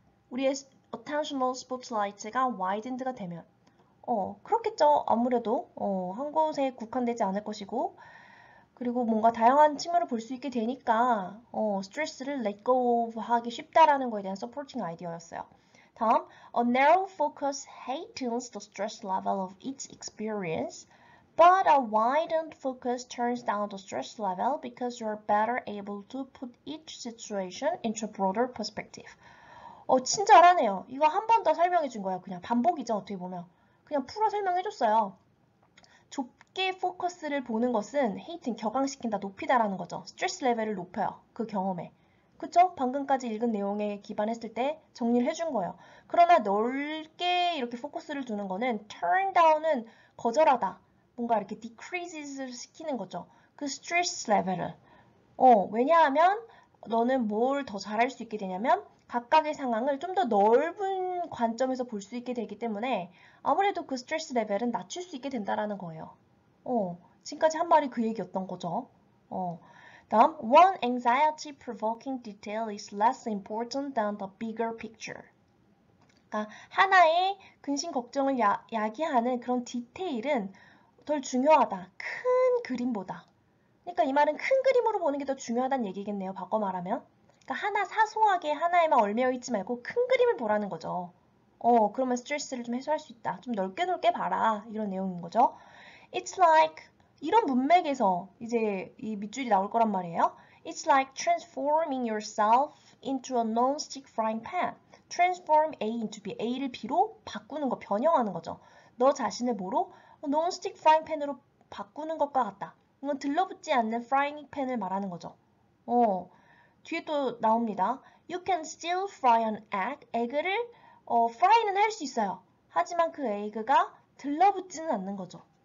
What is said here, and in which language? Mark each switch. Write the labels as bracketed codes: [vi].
[ko] 우리의 [en] attentional spotlight [ko] 가 widened가 되면 그렇겠죠. 아무래도 한 곳에 국한되지 않을 것이고 그리고 뭔가 다양한 측면을 볼 수 있게 되니까 스트레스를 [en] let go of [ko] 하기 쉽다라는 거에 대한 [en] supporting [ko] 아이디어였어요. [en] 다음, a narrow focus heightens the stress level of each experience, but a widened focus turns down the stress level because you're better able to put each situation into a broader perspective. [ko] 친절하네요. 이거 한 번 더 설명해 준 거예요. 그냥 반복이죠, 어떻게 보면. 그냥 풀어 설명해 줬어요. 좁게 포커스를 보는 것은 헤이팅, 격앙시킨다, 높이다라는 거죠. 스트레스 레벨을 높여요. 그 경험에. 그쵸? 방금까지 읽은 내용에 기반했을 때 정리를 해준 거예요. 그러나 넓게 이렇게 포커스를 두는 거는 [en] turn down [ko] 은 거절하다. 뭔가 이렇게 [en] decreases [ko] 시키는 거죠. 그 스트레스 레벨을. 왜냐하면 너는 뭘 더 잘할 수 있게 되냐면 각각의 상황을 좀 더 넓은 관점에서 볼 수 있게 되기 때문에 아무래도 그 스트레스 레벨은 낮출 수 있게 된다라는 거예요. 지금까지 한 말이 그 얘기였던 거죠. [en] 다음, one anxiety-provoking detail is less important than the bigger picture. [ko] 그러니까 하나의 근심 걱정을 야기하는 그런 디테일은 덜 중요하다. 큰 그림보다. 그러니까 이 말은 큰 그림으로 보는 게 더 중요하다는 얘기겠네요. 바꿔 말하면. 그러니까 하나 사소하게 하나에만 얽매여 있지 말고 큰 그림을 보라는 거죠. 그러면 스트레스를 좀 해소할 수 있다. 좀 넓게 봐라. 이런 내용인 거죠. [en] It's like [ko] 이런 문맥에서 이제 이 밑줄이 나올 거란 말이에요. [en] It's like transforming yourself into a non-stick frying pan. Transform A into B. [ko] A를 B로 바꾸는 거, 변형하는 거죠. 너 자신을 뭐로? [en] non-stick frying pan [ko] 으로 바꾸는 것과 같다. 이건 들러붙지 않는 frying pan을 말하는 거죠. 뒤에 또 나옵니다. [en] You can still fry an egg. [ko] 에그를 fry는 할 수 있어요. 하지만 그 에그가 들러붙지는 않는 거죠.